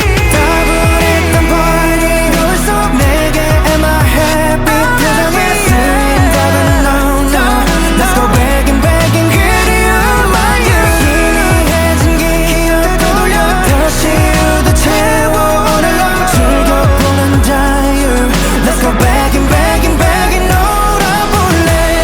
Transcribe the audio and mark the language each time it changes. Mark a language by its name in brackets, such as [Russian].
[Korean] 따분했던 party 속 내게 [English] am I happy [Korean] 표정에 쓰인 답은 [English] no no. Let's go back and back and [Korean] 그리운 [English] my youth. [Korean] 희미해진 기억 돌려 다시 우도 채워 오늘로 즐겨보는 자유. [English] Let's go back and back and back and [Korean] 놀아볼래.